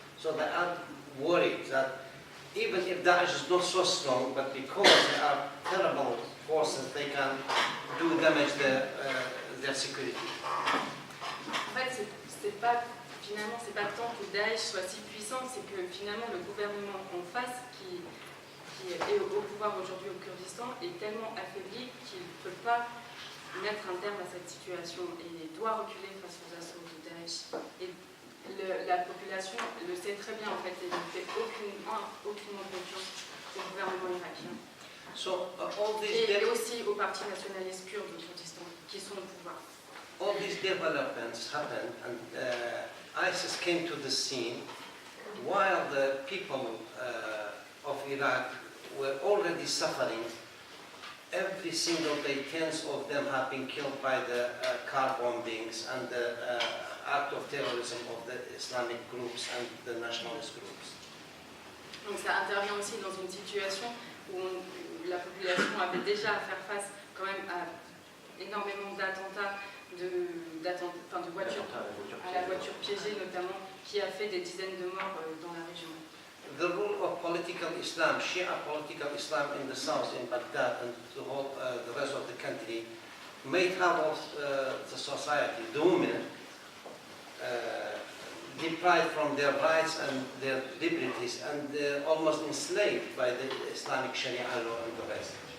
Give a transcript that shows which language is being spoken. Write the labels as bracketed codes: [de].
[en] So they are worried that even if Daesh is not so strong, but because they are terrible forces, they can do damage their security. [fr] En fait, c'est pas tant que Daesh soit si puissant, c'est que finalement le gouvernement en face, qui est au pouvoir aujourd'hui au Kurdistan, est tellement affaibli qu'il ne peut pas mettre un terme à cette situation et doit reculer face aux assauts de Daesh. Et la population le sait très bien en fait et ne fait aucunement confiance au gouvernement irakien. [en] So [fr] Et aussi aux partis nationalistes kurdes au Kurdistan qui sont au pouvoir. [en] all these developments happened, and ISIS came to the scene while the people of Iraq were already suffering. Every single day, tens of them have been killed by the car bombings and the act of terrorism of the Islamic groups and the nationalist groups. [fr] Donc ça intervient aussi dans une situation où la population avait déjà à faire face quand même à énormément d'attentats, de voitures, à la voiture piégée notamment, qui a fait des dizaines de morts dans la région. [en] The rule of political Islam, Shia political Islam in the south, in Baghdad and the rest of the country, made havoc of the society. The women deprived from their rights and their liberties and almost enslaved by the Islamic Sharia law and the rest.